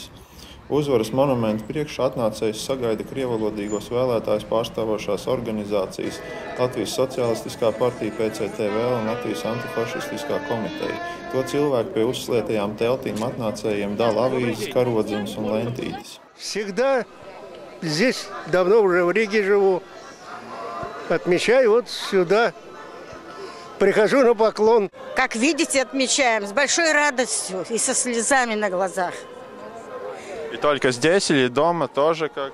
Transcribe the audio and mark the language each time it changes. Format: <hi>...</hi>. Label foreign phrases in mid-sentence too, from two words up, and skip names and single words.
<lv>Uzvaras monumenta priekšā atnācējs sagaida krievalodīgos vēlētājus pārstāvošās organizācijas Latvijas Socialistiskā partija, PCTV un Latvijas Antifašistiskā komiteja. To cilvēku pie uzslietajām teltīm atnācējiem dala avīzes, karodziņas un lentītes.</lv> <ru>Всегда здесь, давно уже в Риге живу, отмечаю вот сюда, прихожу на поклон. Как видите, отмечаем с большой радостью и со слезами на глазах. И только здесь или дома тоже как?</ru>